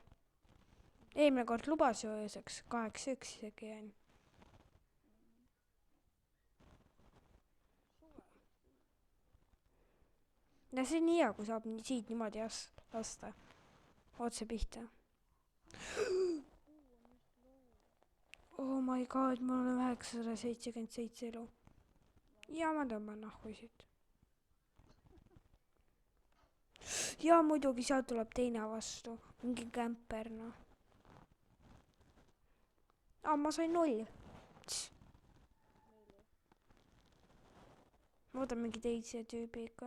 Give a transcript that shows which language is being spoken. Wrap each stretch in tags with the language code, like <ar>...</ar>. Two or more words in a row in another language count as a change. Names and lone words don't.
<et>Eelmine kord lubas ju ööseks 8-1 isegi jäin. Ja see on nii hea, kui saab siit niimoodi lasta. Otse pihta.</et> <en>Oh my god,</en> <et>mul on 977 elu. Ja ma tõmban nahku siit. Ja muidugi sealt tuleb teine vastu. Mingi kämper, noh. Ma sain 0. Ma võtan mingi teise tüübi ikka.</et>